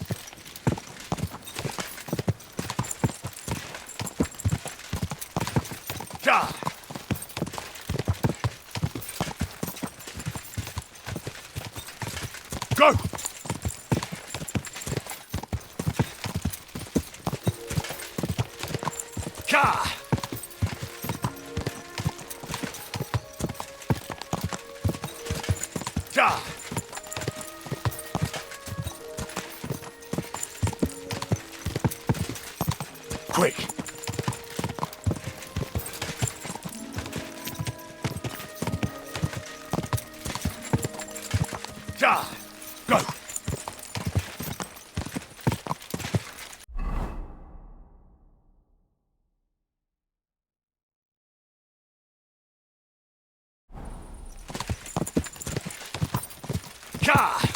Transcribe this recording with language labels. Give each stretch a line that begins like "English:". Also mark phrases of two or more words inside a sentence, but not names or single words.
English: Ja! Go! Ka! Ja! Quick! Ja! Go! Ka!